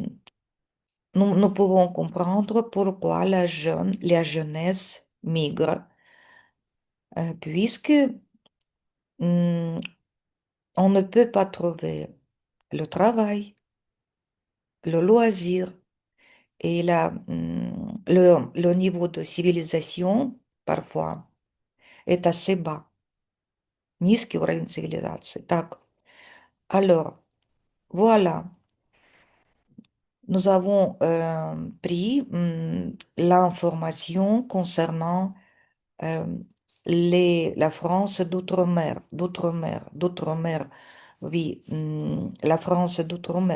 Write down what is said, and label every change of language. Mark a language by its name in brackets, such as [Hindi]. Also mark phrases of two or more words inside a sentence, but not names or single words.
[French] nous pouvons comprendre pourquoi la jeunesse migre, puisque hum, on ne peut pas trouver le travail, le loisir et le niveau de civilisation, parfois, est assez bas. [Russian] Низкий уровень цивилизации. Так, [French] alors, voilà, nous avons pris l'information concernant euh, la France d'outre-mer, oui, la France d'outre-mer.